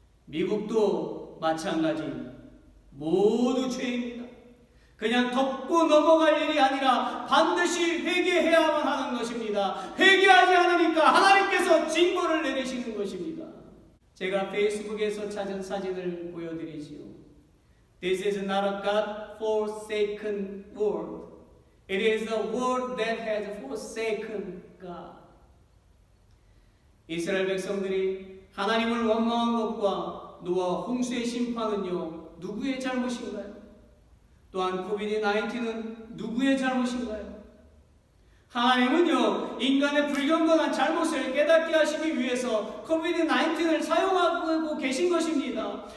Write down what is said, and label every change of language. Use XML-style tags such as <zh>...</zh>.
<ko>미국도 마찬가지입니다. 모두 죄입니다. 그냥 덮고 넘어갈 일이 아니라 반드시 회개해야만 하는 것입니다. 회개하지 않으니까 하나님께서 징벌을 내리시는 것입니다. 제가 페이스북에서 찾은 사진을 보여드리지요.</ko> <en>This is not a God-forsaken world. It is a world that has forsaken God.</en> <ko>이스라엘 백성들이 하나님을 원망한 것과 노아 홍수의 심판은요, 누구의 잘못인가요? 또한 코비드-19는 누구의 잘못인가요? 하나님은요, 인간의 불경건한 잘못을 깨닫게 하시기 위해서 코비드-19을 사용하고 계신 것입니다.</ko>